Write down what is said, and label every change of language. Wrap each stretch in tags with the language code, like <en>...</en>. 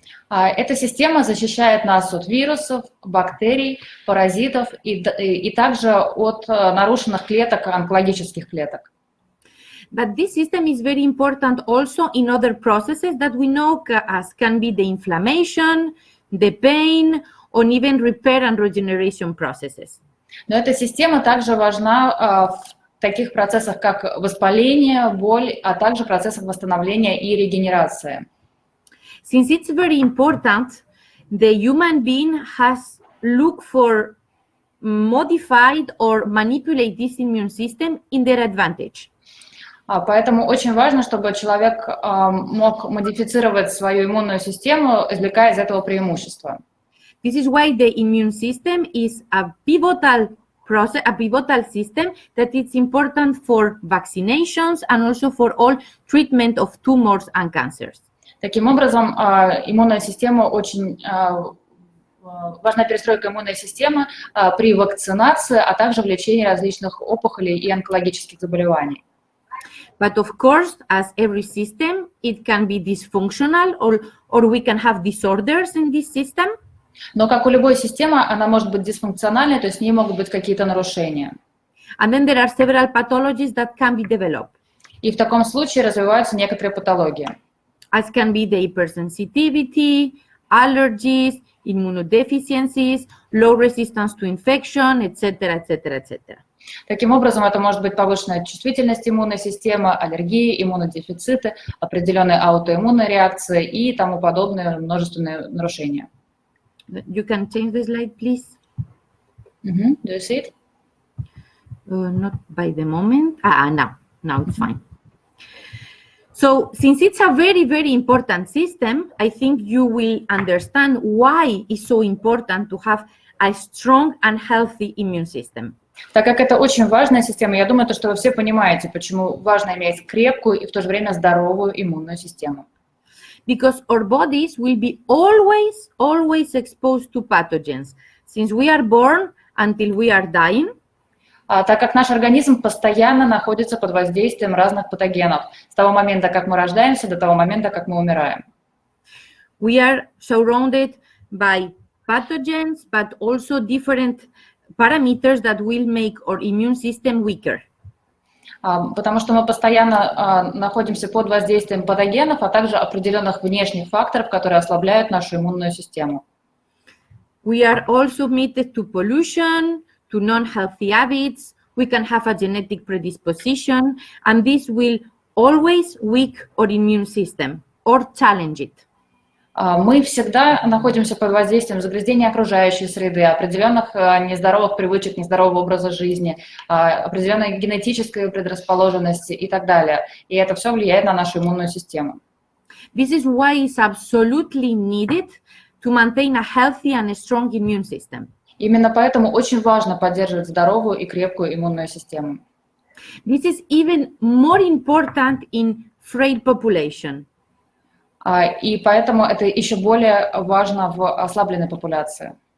<ru>Эта система защищает нас от вирусов, бактерий, паразитов и также от нарушенных клеток, онкологических клеток.</ru> <en>But this system is very important also in other processes that we know as can be the inflammation, the pain, or even repair and regeneration processes.</en> <ru>Но эта система также важна в таких процессах, как воспаление, боль, а также процессах восстановления и регенерации.</ru> <en>Since it's very important, the human being has looked for modified or manipulate this immune system in their advantage.</en> <ru>Поэтому очень важно, чтобы человек мог модифицировать свою иммунную систему, извлекая из этого преимущества.</ru> <en>This is why the immune system is a pivotal process, a pivotal system that it's important for vaccinations and also for all treatment of tumors and cancers.</en> <ru>Таким образом, иммунная система очень важна, перестройка иммунной системы при вакцинации, а также в лечении различных опухолей и онкологических заболеваний.</ru> <en>But of course, as every system, it can be dysfunctional or we can have disorders in this system.</en> <ru>Но, как у любой системы, она может быть дисфункциональной, то есть в ней могут быть какие-то нарушения.</ru> <en>And then there are several pathologies that can be developed.</en> <ru>И в таком случае развиваются некоторые патологии.</ru> <en>As can be the hypersensitivity, allergies, immunodeficiencies, low resistance to infection, etc., etc., etc.</en> <ru>Таким образом, это может быть повышенная чувствительность иммунной системы, аллергии, иммунодефициты, определенные аутоиммунные реакции и тому подобные множественные нарушения.</ru> <en>You can change the slide, please. Do you see it? Not by the moment. Now it's fine. So since it's a very, very important system, I think you will understand why it's so important to have a strong and healthy immune system. Так как это очень важная система, я думаю, что вы все понимаете, почему важно иметь крепкую и в то же время здоровую иммунную систему. Because our bodies will be always exposed to pathogens. Since we are born until we are dying,</en> <ru>так как наш организм постоянно находится под воздействием разных патогенов, с того момента, как мы рождаемся, до того момента, как мы умираем.</ru> <en>We are surrounded by pathogens, but also different parameters that will make our immune system weaker.</en> <ru>Потому что мы постоянно находимся под воздействием патогенов, а также определенных внешних факторов, которые ослабляют нашу иммунную систему.</ru> <en>We are all submitted to pollution, to non-healthy habits. We can have a genetic predisposition, and this will always weaken our immune system or challenge it.</en> <ru>Мы всегда находимся под воздействием загрязнения окружающей среды, определенных нездоровых привычек, нездорового образа жизни, определенной генетической предрасположенности и так далее. И это все влияет на нашу иммунную систему.</ru> <en>This is why it's absolutely needed to maintain a healthy and strong immune system.</en> <ru>Именно поэтому очень важно поддерживать здоровую и крепкую иммунную систему.</ru> <en>This is even more important in frail population.</en> <ru>И поэтому это еще более важно в ослабленной популяции.</ru>